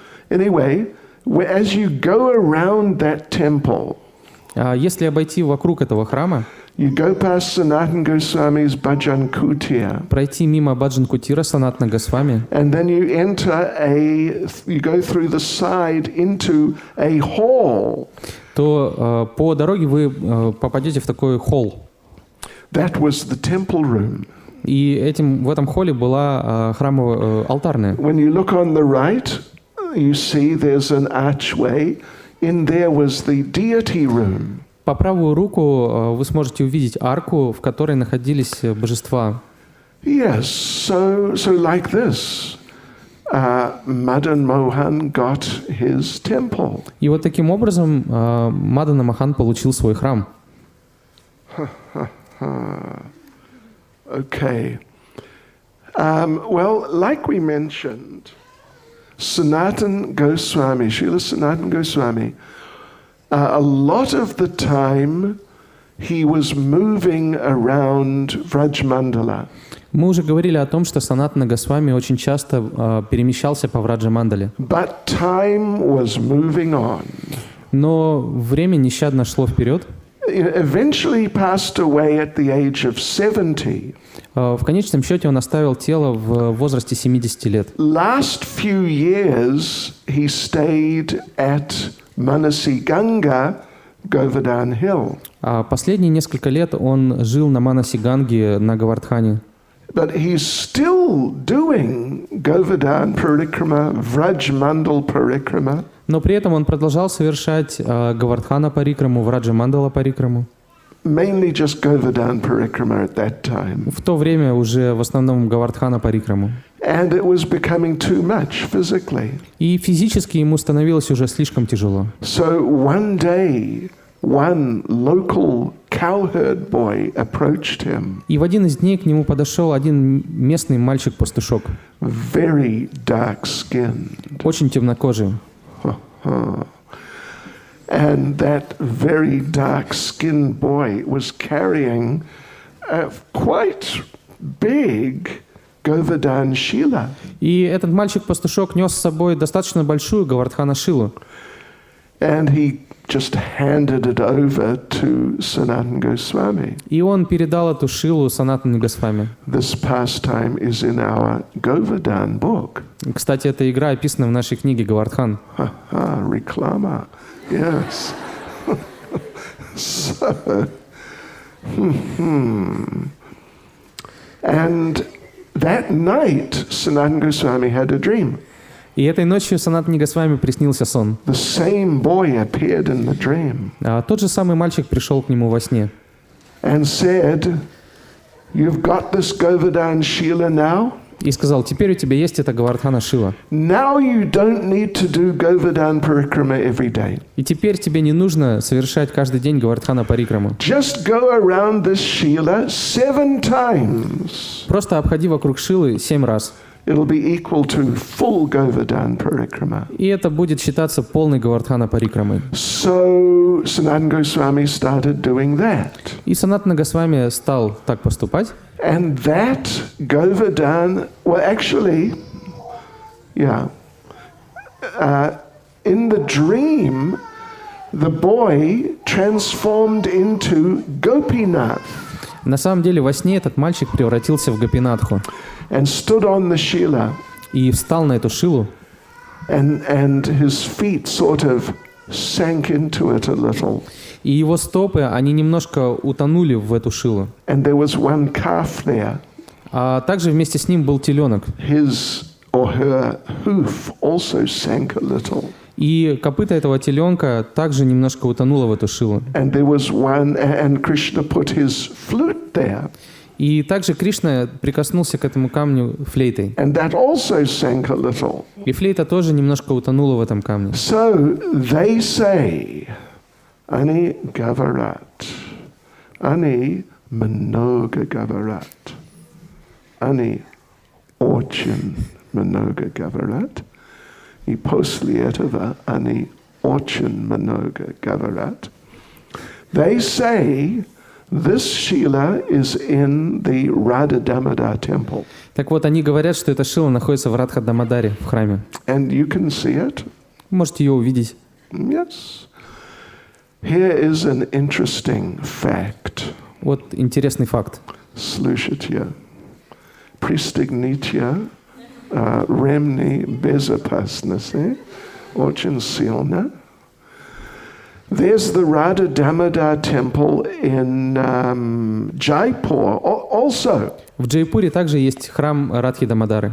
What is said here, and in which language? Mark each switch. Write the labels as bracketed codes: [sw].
[en] Anyway, as you go around that temple, [ru] если обойти вокруг этого храма, [en] you go past Sanatana Goswami's Bhajan Kutir. [ru] пройти мимо Баджан Кутира Санатана Госвами, [en] And then you go through the side into a hall. [ru] то по дороге вы попадете в такой холл. [en] That was the temple room. [ru] И в этом холле была храмовая алтарная. [en] When you look on the right, you see there's an archway. In there was the deity room. [ru] По правую руку вы сможете увидеть арку, в которой находились божества. [en] Yes, so like this, Madan Mohan got his temple. [ru] И вот таким образом Мадана Мохан получил свой храм. [en] Okay. Well, like we mentioned, Sanatana Goswami, Srila Sanatana Goswami, a lot of the time he was moving around Vrajmandala. [ru] Мы уже говорили о том, что Санатана Госвами очень часто перемещался по Враджа-мандале. [en] But time was moving on. [ru] Но время нещадно шло вперед. [en] Eventually passed away at the age of 70. [ru] В конечном счете он оставил тело в возрасте 70 лет. [en] Last few years he stayed at Manasi Ganga, Govardhan Hill. [ru] А последние несколько лет он жил на Манаси Ганге на Говардхане. [en] But he's still doing Govardhan Parikrama, Vrajmandal Parikrama. [ru] Но при этом он продолжал совершать Говардхана Парикраму, Враджа Мандала Парикраму. [en] Mainly just Govardhan Parikrama at that time. [ru] В то время уже в основном Говардхана Парикраму. [en] And it was becoming too much physically. [ru] И физически ему становилось уже слишком тяжело. [en] So one day, one local cowherd boy approached him. [ru] И в один из дней к нему подошел один местный мальчик-пастушок. [en] Very dark-skinned. [ru] Очень темнокожий. [en] And that very dark-skinned boy was carrying a quite big Govardhan Shila. [ru] И этот мальчик-пастушок нес с собой достаточно большую Говардхана Шилу. [en] And he just handed it over to Sanatana Goswami. [ru] И он передал эту Шилу Санатане Госвами. [en] This pastime is in our Govardhan book. [ru] Кстати, эта игра описана в нашей книге Говардхан. [en] Reklama. Yes. So, And that night, Sanatana Goswami had a dream. [ru] И этой ночью Санатане Госвами приснился сон. [en] The same boy appeared in the dream. [ru] Тот же самый мальчик пришел к нему во сне. [en] And said, "You've got this Govardhan Shila now? [ru] И сказал: теперь у тебя есть эта Говардхана Шила. [en] Now you don't need to do Govardhan Parikrama every day. [ru] И теперь тебе не нужно совершать каждый день Говардхана Парикраму. [en] Just go around this Shila 7 times. [ru] Просто обходи вокруг Шилы 7 раз. [en] It'll be equal to full Govardhan Parikrama." [ru] И это будет считаться полной Говардхана Парикрамой. [en] So Sanatana Goswami started doing that. [ru] И Санатана Госвами стал так поступать. [en] And that Govardhan, well, actually, in the dream, the boy transformed into Gopinath. [ru] На самом деле во сне этот мальчик превратился в Гопинатху. [en] And stood on the Shila. [ru] И встал на эту Шилу. [en] And his feet sort of sank into it a little. [ru] И его стопы, они немножко утонули в эту Шилу. [en] And there was one calf there. [ru] А также вместе с ним был теленок. [en] His or her hoof also sank a little. [ru] И копыта этого теленка также немножко утонуло в эту Шилу. [en] And there was one, and Krishna put his flute there. [ru] И также Кришна прикоснулся к этому камню флейтой. [en] And that also sank a little. [ru] И флейта тоже немножко утонула в этом камне. [en] So they say, Ani Gavarat, Ani Manoga Gavarat, Ani Orchin Manoga Gavarat, [ru] и после этого они очень много говорят. [en] They say this Shila is in the Radha Damodar temple. [ru] Так вот, они говорят, что эта шила находится в Радха-Дамодаре, в храме. [en] And you can see it. [ru] Можете ее увидеть. [en] Yes. Here is an interesting fact. [ru] Вот интересный факт. Слушайте. Пристегните ремни безопасности. Очень сильно. [en] There's the Radha Damodar temple in Jaipur also. [ru] В Джайпуре также есть храм Радхи Дамодары.